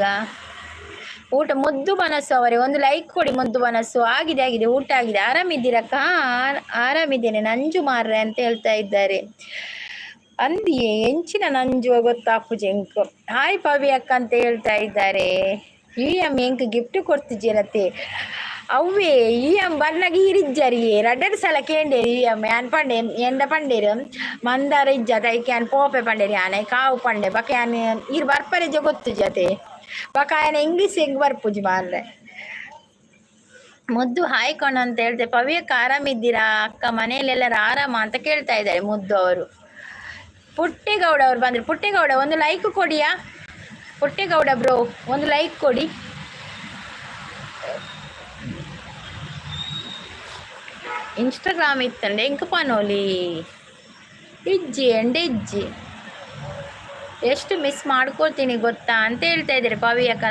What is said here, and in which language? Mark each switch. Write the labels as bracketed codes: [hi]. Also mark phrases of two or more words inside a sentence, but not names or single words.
[kn] ಊಟ ಮುದ್ದು ಮನಸ್ಸು ಅವರೇ ಒಂದು ಲೈಕ್ ಕೊಡಿ. ಮುದ್ದು ಮನಸ್ಸು ಆಗಿದೆ ಊಟ ಆಗಿದೆ. ಆರಾಮಿದ್ದೀರಕ್ಕ? ಆರಾಮಿದ್ದೇನೆ [tcy] ನಂಜು ಮಾರ್ರೆ [kn] ಅಂತ ಹೇಳ್ತಾ ಇದ್ದಾರೆ. [tcy] ಅಂದಿಯೇ ಎಂಚಿನ ನಂಜು ಗೊತ್ತಾಪು ಜಂಕ್. [kn] ಹಾಯ್ ಪವಿ ಅಕ್ಕ ಅಂತ ಹೇಳ್ತಾ ಇದ್ದಾರೆ. [tcy] UM ಎಂಕ್ ಗಿಫ್ಟ್ ಕೊಡ್ತಿದ್ದೀರತ್ತೆ ಅವ್ವೇ UM ಬರ್ನಾಗ ಹಿರಿಜ್ಜರಿ ರಡ್ಡರ್ ಸಲ ಕೇಂಡೇರಿ UM ಯಾನ್ ಪಂಡೆ ಎಂಡ ಪಂಡೇರು ಮಂದಾರ ಇಜ್ಜ ತೈಕೆ ಯಾನ್ ಪೋಪೆ ಪಂಡೇರಿ ಯಾನೆ ಕಾವು ಪಂಡೆ ಬಕ ಯಾನ್ ಇರ್ ಬರ್ಪರೆಜ ಗೊತ್ತು ಜತೆ ಬಕ ಯಾನ ಇಂಗ್ಲೀಷ್ ಹೆಂಗ್ ಬರ್ಪುಜಿ ಮಾರ್ರೆ. [kn] ಮುದ್ದು ಹಾಯ್ ಕಣ ಅಂತ ಹೇಳ್ತೆ. ಪವಿಯಕ್ಕ ಆರಾಮಿದ್ದೀರಾ ಅಕ್ಕ? ಮನೆಯಲ್ಲೆಲ್ಲರೂ ಆರಾಮ ಅಂತ ಕೇಳ್ತಾ ಇದ್ದಾರೆ ಮುದ್ದು ಅವರು. ಪುಟ್ಟೇಗೌಡ ಅವ್ರು ಬಂದ್ರು. ಪುಟ್ಟೇಗೌಡ ಒಂದು ಲೈಕ್ ಕೊಡಿಯಾ? ಪುಟ್ಟೇಗೌಡ ಬ್ರೋ ಒಂದು ಲೈಕ್ ಕೊಡಿ. ಇನ್ಸ್ಟಾಗ್ರಾಮ್ [tcy] ಇತ್ತಂಡೆ ಎಂಕ ಪನೋಲಿ ಇಜ್ಜಿ [kn] ಎಷ್ಟು ಮಿಸ್ ಮಾಡ್ಕೊಳ್ತೀನಿ ಗೊತ್ತಾ ಅಂತ ಹೇಳ್ತಾ ಇದ್ದಾರೆ ಪವಿ ಅಕ್ಕ.